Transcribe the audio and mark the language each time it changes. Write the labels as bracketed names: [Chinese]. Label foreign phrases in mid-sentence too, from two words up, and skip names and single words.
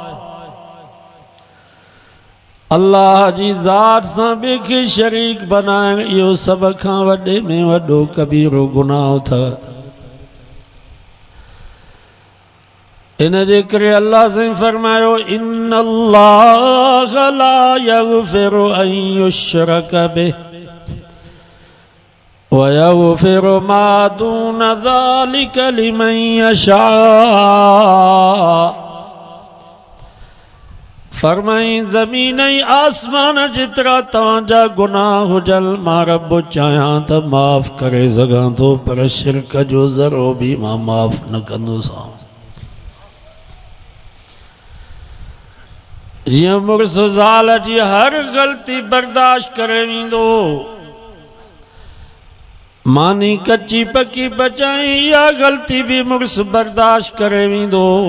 [Sindhi] अल्लाह जी ज़ात सां ॿिए खे शरीक बनाइण इहो सभ खां वॾे में वॾो कबीरो गुनाह अथव। इन जे करे अल्लाह साईं फरमायो [Arabic] إن الله لا يغفر أن يشرك به ويغفر ما دون ذلك لمن يشاء. [Sindhi] फरमाई ज़मीन आसमान जितरा तव्हांजा गुनाह हुजल मां रब चाहियां त माफ़ करे सघां थो पर शिरक जो ज़रो भी मां माफ़ न कंदोसां। जीअं मुड़ुस ज़ाल जी हर ग़लती बर्दाश्त करे वेंदो, मानी कच्ची पक्की बचाई इहा ग़लती भी मुड़ुस बर्दाश्त करे वेंदो।